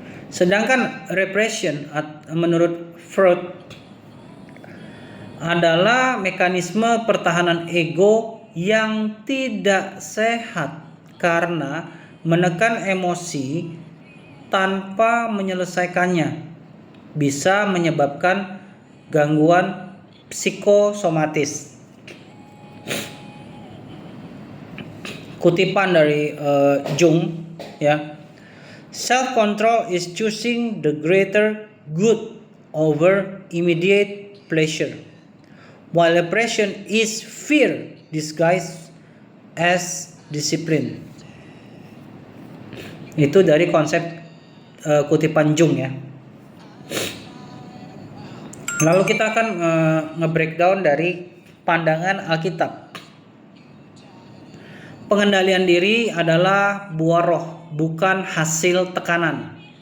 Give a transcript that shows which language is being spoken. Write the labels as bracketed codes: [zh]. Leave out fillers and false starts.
[id] Sedangkan repression menurut Freud adalah mekanisme pertahanan ego yang tidak sehat karena menekan emosi tanpa menyelesaikannya bisa menyebabkan gangguan psikosomatis. Kutipan dari Jung ya, [en] self control is choosing the greater good over immediate pleasure, while repression is fear disguised as discipline. [id] Itu dari konsep kutipan Jung ya. Lalu kita akan nge-breakdown dari pandangan Alkitab. Pengendalian diri adalah buah roh, bukan hasil tekanan.